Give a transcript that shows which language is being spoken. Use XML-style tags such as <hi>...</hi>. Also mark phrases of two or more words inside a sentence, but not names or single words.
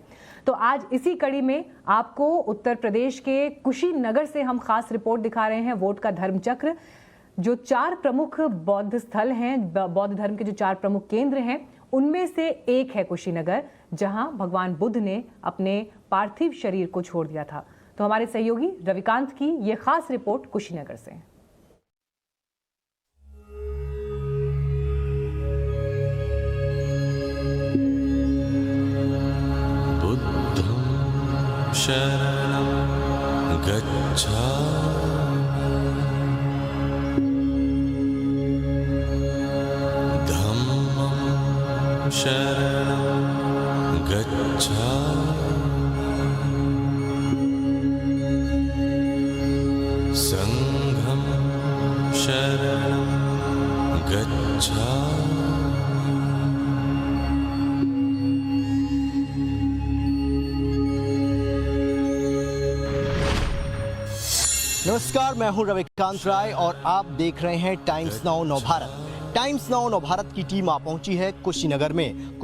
<hi>तो आज इसी कड़ी में आपको उत्तर प्रदेश के कुशीनगर से हम खास रिपोर्ट दिखा रहे हैं वोट का धर्म चक्र। जो 4 प्रमुख बौद्ध स्थल हैं, बौद्ध धर्म के जो 4 प्रमुख केंद्र हैं, उनमें से एक है कुशीनगर, जहां भगवान बुद्ध ने अपने पार्थिव शरीर को छोड़ दिया था। तो हमारे सहयोगी रविकांत की ये खास रिपोर्ट कुशीनगर से।</hi> <pi>बुद्धं शरणं गच्छामि धम्मं शरणं गच्छामि संघं शरणं गच्छामि।</pi> <hi>नमस्कार, मैं हूं रविकांत राय और आप देख रहे हैं टाइम्स नाउ नवभारत। टाइम्स नाउ नवभारत की टीम आ पहुंची है कुशीनगर में।</hi>